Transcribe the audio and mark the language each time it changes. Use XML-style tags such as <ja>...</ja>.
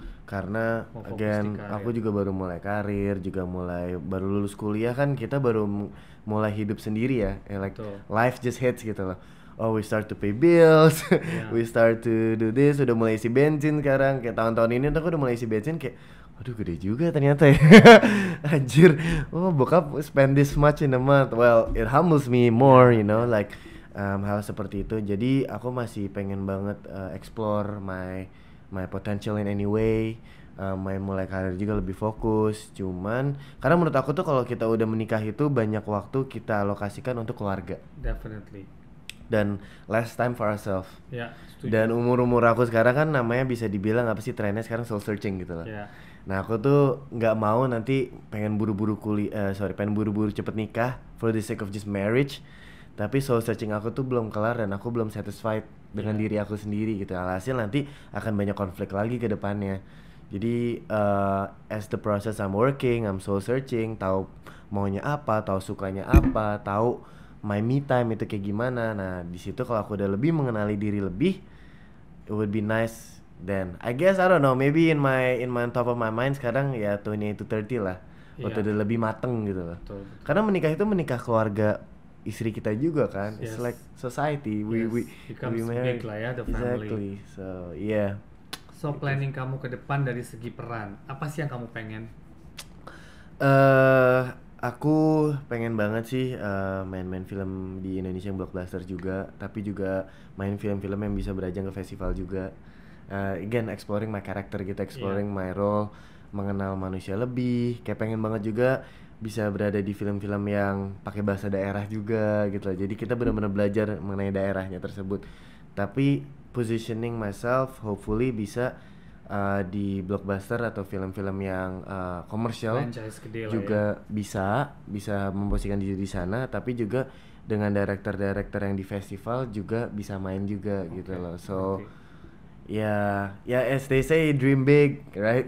<id>Karena again aku juga baru mulai karir, juga baru lulus kuliah kan, kita baru mulai hidup sendiri ya,</id> <en>like life just hits</en> <id>gitu loh.</id> <en>Oh, we start to pay bills, we start to do this,</en> <id>udah mulai isi bensin sekarang. Kayak tahun-tahun ini aku udah mulai isi bensin kayak, aduh gede juga ternyata ya. Anjir, bokap</id> <en>spend this much in a month. Well, it humbles me more, you know, like</en> <id>hal seperti itu. Jadi aku masih pengen banget</id> <en>explore my potential in any way,</en> <id>mulai karir juga lebih fokus. Cuman karena menurut aku tuh kalau kita udah menikah itu banyak waktu kita alokasikan untuk keluarga.</id> <en>Definitely. Dan less time for ourselves.</en> <id>Setuju. Dan umur aku sekarang kan namanya bisa dibilang apa sih, trennya sekarang soul searching gitu loh. Nah aku tuh nggak mau nanti pengen buru-buru cepet nikah</id> <en>for the sake of just marriage.</en> <id>Tapi soul searching aku tuh belum kelar dan aku belum satisfied dengan diri aku sendiri gitu. Alhasil nanti akan banyak konflik lagi ke depannya. Jadi</id> <en>as the process I'm working, I'm soul searching,</en> <id>tahu maunya apa, tahu sukanya apa, tahu my me time itu kayak gimana. Nah di situ kalau aku udah lebih mengenali diri lebih,</id> <en>it would be nice. Then I guess I don't know, maybe in my top of my mind</en> <id>sekarang ya</id> <en>28 to 30 lah.</en> <id>Waktu udah lebih mateng gitu loh. Betul. Karena menikah itu menikah keluarga istri kita juga kan.</id> <en>It's like society. We marry. Big lah ya, the family. Exactly. So</en> <id>So planning kamu ke depan dari segi peran, apa sih yang kamu pengen? Eh, aku pengen banget sih main-main film di Indonesia yang blockbuster juga, tapi juga main film-film yang bisa berajang ke festival juga.</id> <en>Again, exploring my character gitu,</en> <id>Iya.</id> <en>exploring my role,</en> <id>mengenal manusia lebih. Kayak pengen banget juga bisa berada di film-film yang pakai bahasa daerah juga gitu loh. Jadi kita benar-benar belajar mengenai daerahnya tersebut. Tapi</id> <en>positioning myself hopefully</en> <id>bisa di blockbuster atau film-film yang komersial Franchise gede lah ya. juga bisa memposisikan diri di sana, tapi juga dengan director-director yang di festival juga bisa main juga gitu Oke, loh. So ngerti.</id> <en>ya as they say, dream big, right?</en>